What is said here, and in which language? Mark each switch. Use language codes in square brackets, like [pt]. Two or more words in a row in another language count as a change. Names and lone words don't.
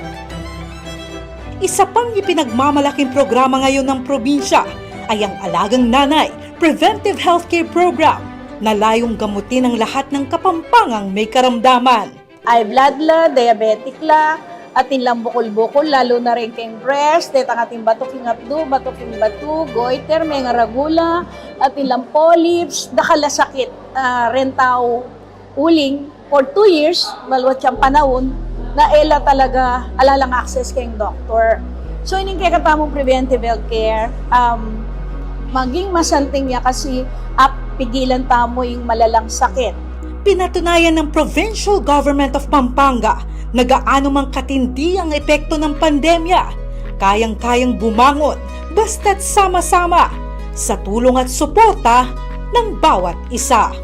[tl] Isa pang ipinagmamalaking programa ngayon ng probinsya ay ang Alagang Nanay Preventive Healthcare Program na layong gamutin ang lahat ng Kapampangang may karamdaman. [pam] Ay blood la, diabetic la, atin lang bukol-bukol, lalo na rin kayong breast, detang ating batok yung abdo, batok yung batu, goiter, may nga ragula, atin lang polyps, dakala sakit, rentaw uling, [en] for 2 years, [pam] malwat siyang panahon, na ela talaga, alalang access kayong doktor. So, ining kaya katamong [en] preventive healthcare, [pam] maging masanting niya kasi pigilan tamo yung malalang sakit. [tl] Pinatunayan ng Provincial Government of Pampanga na gaano mang katindi ang epekto ng pandemya, kayang-kayang bumangon basta't sama-sama sa tulong at suporta ng bawat isa.